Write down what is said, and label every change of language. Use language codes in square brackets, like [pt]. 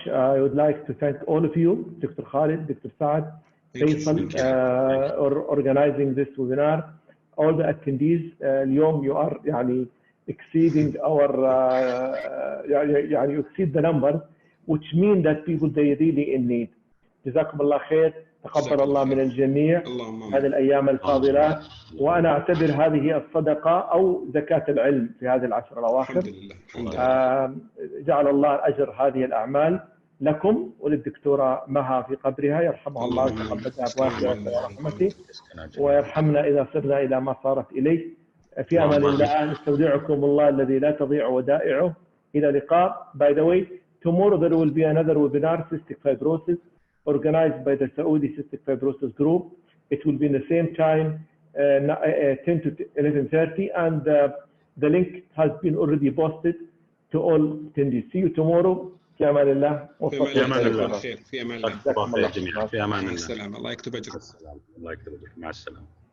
[en] I would like to thank all of you, Dr. Khaled, Dr. Saad, Faisal, for organizing this webinar. All the attendees, [ar] اليوم [en] you are يعني exceeding our يعني you exceed the numbers, which mean that people they really in need. [ar] جزاكم الله خير. تقبل الله من الجميع هذه الأيام الفاضلات، وأنا أعتبر هذه الصدقة أو زكاة العلم في هذه العشر الأواخر. الحمد لله. الحمد لله. جعل الله أجر هذه الأعمال لكم وللدكتورة مها في قبرها، يرحمها الله ويتقبلها بواسع رحمته ويرحمنا إذا صرنا إلى ما صارت إليه. في أمان الله، نستودعكم الله الذي لا تضيع ودائعه. إلى اللقاء. [en] By the way, tomorrow there will be another webinar, cystic fibrosis, organized by the Saudi Cystic Fibrosis Group. It will be in the same time, 10 to 11:30, and the link has been already posted to all attendees. See you tomorrow. [ar] في أمان الله. في أمان الله. في أمان الله. في أمان الله. الله يكتب أجرك. الله يكتب أجرك. مع السلامة.